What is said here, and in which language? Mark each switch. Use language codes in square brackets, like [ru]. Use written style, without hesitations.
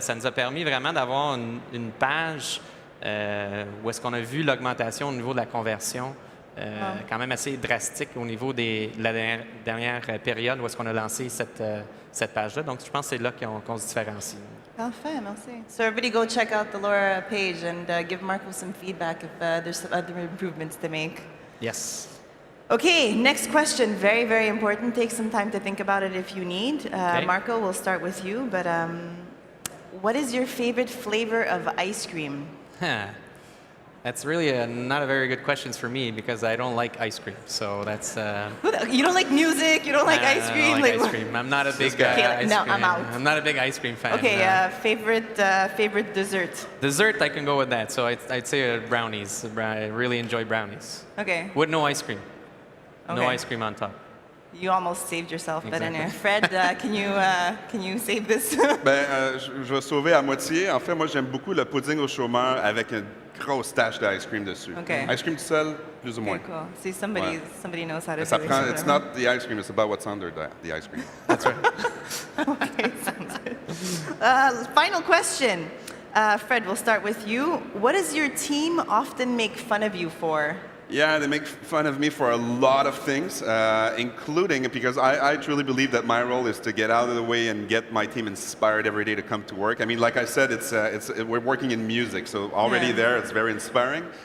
[fr] Ça nous a permis vraiment d'avoir une page où est-ce qu'on a vu l'augmentation au niveau de la conversion quand même assez drastique au niveau de la dernière période où est-ce qu'on a lancé cette page-là. Donc, je pense que c'est là qu'on se différencie. Parfait, merci. [en] So everybody go check out the Laura page and give Marco some feedback if there's some other improvements to make. Yes. Okay, next question. Very, very important. Take some time to think about it if you need. Okay. Marco, we'll start with you. But what is your favorite flavor of ice cream? That's really not a very good question for me because I don't like ice cream. So that's. You don't like music. You don't like ice cream. I don't like ice cream. I'm not a big ice cream. I'm out. I'm not a big ice cream fan. Okay, favorite dessert. Dessert, I can go with that. So I'd say brownies. I really enjoy brownies. Okay. With no ice cream. Okay. No ice cream on top. You almost saved yourself, but Exactly. anyway. Fred, can you save this? [fr] Je vais sauver à moitié. En fait, moi, j'aime beaucoup le pudding au chômeur avec une grosse tache d'ice cream dessus. [en] Okay. [fr] Ice cream tout seul, plus ou moins. [en] Okay, cool. See, somebody knows how to [fr] Ça [en] do [fr] prend, [en] it. it's not the ice cream, it's about what's under the ice cream. That's right. Okay, sounds good. Final question. Fred, we'll start with you. What does your team often make fun of you for? Yeah, they make fun of me for a lot of things, including because I truly believe that my role is to get out of the way and get my team inspired every day to come to work. I mean, like I said, we're working in music, so already there, it's very inspiring.